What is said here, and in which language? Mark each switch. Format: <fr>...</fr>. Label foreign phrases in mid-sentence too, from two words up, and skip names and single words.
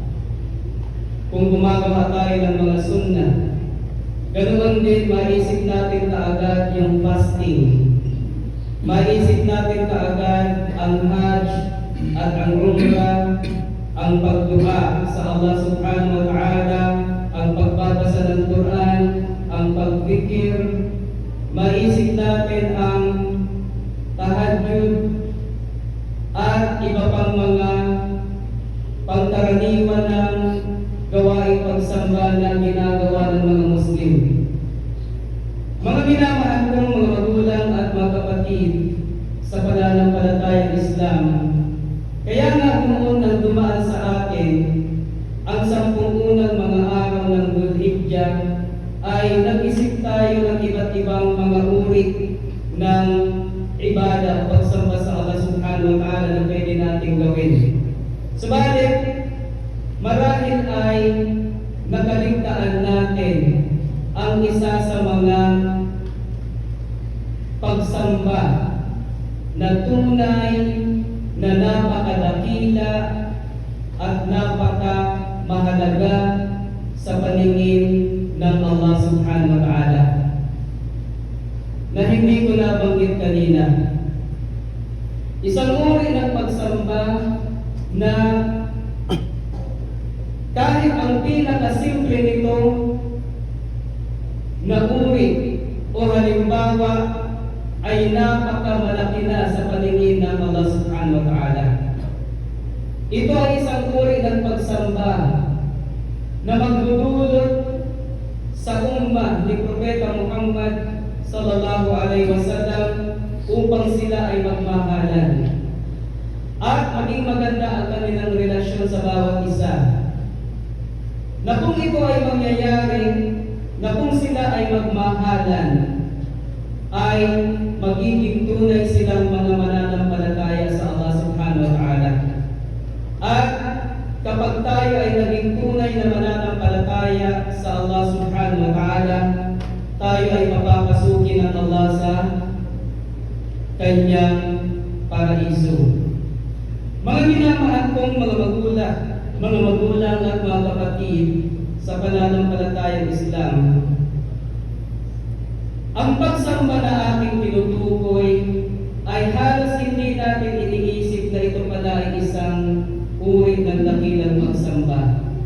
<tl>Kung gumagawa tayo ng mga sunnah, Ganoon din, maisip natin kaagad yung fasting. Maisip natin kaagad ang Hajj at ang Umrah, ang pagdua sa Allah</tl> <ar>سبحانه وتعالى,</ar> <tl>ang pagbabasa ng Quran, ang pagfikir. Maisip natin ang tahajjud at iba pang mga pangkaraniwan ng gawaing pagsamba na ginagawa ng mga Muslim. Mga minamahal kong mga magulang at mga kapatid sa pananampalatayang Islam, kaya nga noon nang dumaan sa atin ang 10 unang mga araw ng Dhul-Hijjah, ay nag-isip tayo ng iba't ibang mga uri ng ibada o pagsamba sa Allah</tl> <ar>سبحانه وتعالى</ar> <tl>na pwede nating gawin. Subalit, marahil ay nakaligtaan natin ang isa sa mga pagsamba na tunay na napakadakila at napakamahalaga sa paningin ng Allah</tl> <ar>سبحانه وتعالى,</ar> <tl>na hindi ko nabanggit kanina. Isang uri ng pagsamba na kahit ang pinakasimple nito na uri o halimbawa ay napakamalaki na sa paningin ng Allah</tl> <ar>سبحانه وتعالى.</ar> <tl>Ito ay isang uri ng pagsamba na magdudulot sa ummah ni Propeta Muhammad</tl> <ar>صلى الله عليه وسلم</ar> <tl>upang sila ay magmahalan at maging maganda ang kanilang relasyon sa bawat isa. Na kung ito ay mangyayari, na kung sila ay magmahalan, ay magiging tunay silang mga mananampalataya sa Allah</tl> <ar>سبحانه وتعالى.</ar> <tl>At kapag tayo ay naging tunay na mananampalataya sa Allah</tl> <ar>سبحانه وتعالى,</ar> <tl>tayo ay mapapasukin ng Allah sa kanyang paraiso. Mga minamahal kong mga magulang at mga kapatid sa pananampalatayang Islam, ang pagsamba na ating tinutukoy ay halos hindi natin iniisip na ito pala ay isang uri ng dakilang pagsamba.</tl>